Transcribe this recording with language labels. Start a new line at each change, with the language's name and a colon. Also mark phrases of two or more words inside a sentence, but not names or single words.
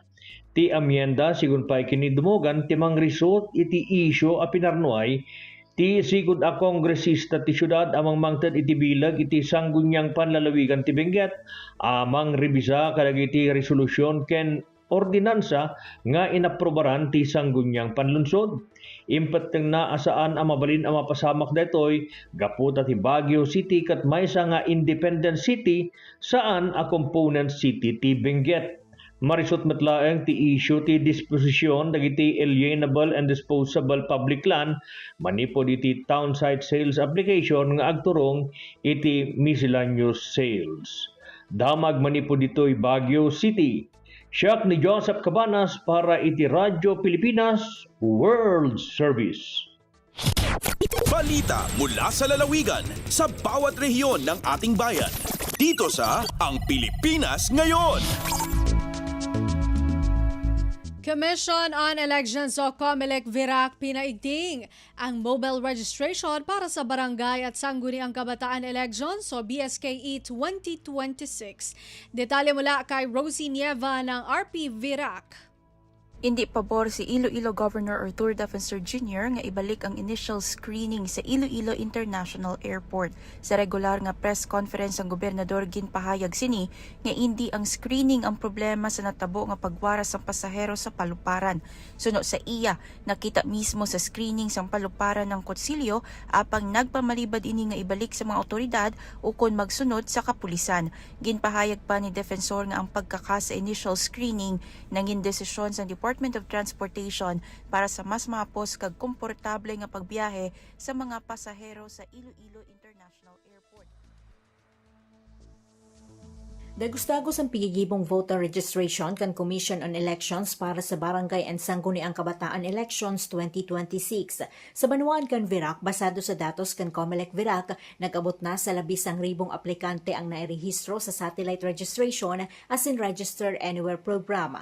Iloko: Ti amyenda sigun pay kini Dumogan ti mangrisot iti isyo a pinarnuay, ti sigud a kongresista ti syudad amang mangted iti bilag iti sanggunyang panlalawigan ti Benguet, amang rebisa kadagiti resolusyon ken ordinansa nga inaprobaran ti sanggunyang panlunsod. Impeteng na asaan ang mabalin ang mapasamak daytoy gaputa ti Baguio City kat maysa nga
English: independent city
Iloko: saan a
English: component city
Iloko: ti Benguet. Marisot matlaeng ti issue ti disposisyon dagiti
English: alienable and disposable public land
Iloko: manipod iti
English: town site sales application
Iloko: nga agturong iti
English: miscellaneous sales.
Iloko: Damag manipod ditoy Baguio City. Siyak ni Joseph Cabanas para iti Radyo Pilipinas World Service.
Filipino: Balita mula sa lalawigan sa bawat rehiyon ng ating bayan. Dito sa Ang Pilipinas Ngayon. Commission on Elections o COMELEC-VIRAC pinaigting ang
English: mobile registration
Filipino: para sa barangay at sangguniang kabataan elections o BSKE 2026. Detalye mula kay Rosie Nieva ng RP-VIRAC.
Hiligaynon: Hindi pabor si Iloilo Governor Arthur Defensor Jr. nga ibalik ang
English: initial screening
Hiligaynon: sa Iloilo International Airport. Sa regular nga
English: press conference
Hiligaynon: ang gobernador ginpahayag sini nga hindi ang screening ang problema sa natabo nga pagwaras ng pasahero sa paluparan. Suno sa iya, nakita mismo sa screening sang paluparan ng Kutsilyo apang nagpamalibad ini nga ibalik sa mga otoridad ukon magsunod sa kapulisan. Ginpahayag pa ni Defensor nga ang pagkaka sa
English: initial screening
Hiligaynon: nangin desisyon sa Department of Transportation para sa mas mapos kag komportable nga pagbiyahe sa mga pasahero sa Iloilo International Airport.
Bikol: Dagustagos ang pigigibong voter registration kan Commission on Elections para sa Barangay and Sangguniang Kabataan Elections 2026. Sa banuan kan VIRAC, basado sa datos kan COMELEC-VIRAC, nag-abot na sa 11,000 aplikante ang nairehistro sa
English: satellite registration
Bikol: as in Register Anywhere program.